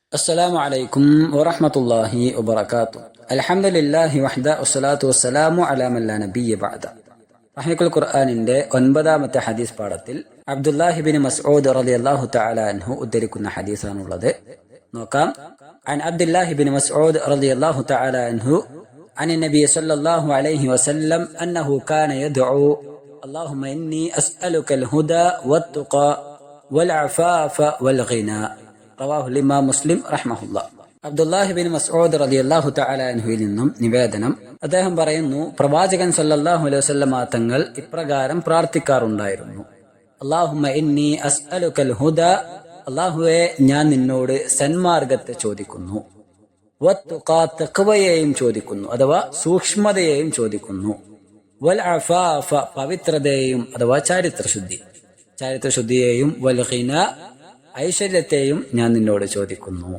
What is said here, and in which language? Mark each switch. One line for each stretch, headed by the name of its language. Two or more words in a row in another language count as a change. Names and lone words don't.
Arabic: السلام عليكم ورحمة الله وبركاته. الحمد لله وحده والصلاة والسلام على من لا نبي بعد.
Malayalam: റഹീഖുൽ ഖുർആനിന്റെ 9ാമത്തെ ഹദീസ് പാഠത്തിൽ അബ്ദുല്ലാഹി ബിൻ മസ്ഊദ്
Arabic: رضي الله تعالى عنه
Malayalam: ഉദ്ധരിക്കുന്ന ഹദീസാണുള്ളത്. നോക്കാം.
Arabic: عن عبد الله بن مسعود رضي الله تعالى عنه عن النبي صلى الله عليه وسلم أنه كان يدعو اللهم إني أسألك الهدى والتقى والعفاف والغنى. رواه الإمام مسلم رحمه الله.
Malayalam: അബ്ദുല്ലാഹി ബിൻ മസ്ഊദ്
Arabic: رضي الله تعالى
Malayalam: അൻഹുവിൽ നിന്നും നിവേദനം. അദ്ദേഹം പറയുന്നു, പ്രവാചകൻ
Arabic: صلى الله عليه وسلم
Malayalam: തങ്ങൾ ഇപ്രകാരം പ്രാർത്ഥിക്കാറുണ്ടായിരുന്നു:
Arabic: اللهم إني أسألك الهدى,
Malayalam: അല്ലാഹുവേ ഞാൻ നിന്നോട് സന്മാർഗത്തെ ചോദിക്കുന്നു, വത്തുഖാ, തഖ്വയെയും ചോദിക്കുന്നു അഥവാ സൂക്ഷ്മതയെയും ചോദിക്കുന്നു,
Arabic: والعفاف,
Malayalam: പവിത്രതയെയും അഥവാ ചാരിത്രശുദ്ധിയെയും,
Arabic: والغنى,
Malayalam: ഐശ്വര്യത്തെയും ഞാൻ നിന്നോട് ചോദിക്കുന്നു.